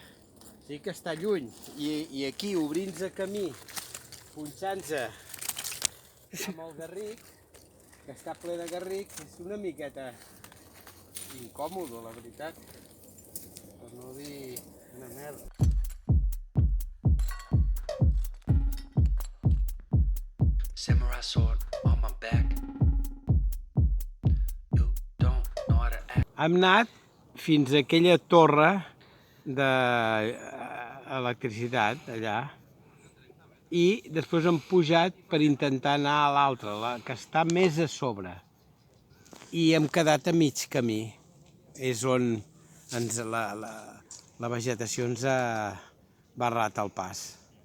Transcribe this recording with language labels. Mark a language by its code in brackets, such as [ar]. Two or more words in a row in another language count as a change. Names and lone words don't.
[ca] Sí que està lluny. I aquí, obrint-se camí, punxant-se amb el garric, que està ple de garric, és una miqueta incòmode, la veritat. Per no dir una merda. [en] Samurai sword on my back. You don't know how to act. [ca] Hem anat fins a aquella torre d'electricitat, allà, i després hem pujat per intentar anar a l'altra, la que està més a sobre. I hem quedat a mig camí. És on la vegetació ens ha barrat el pas.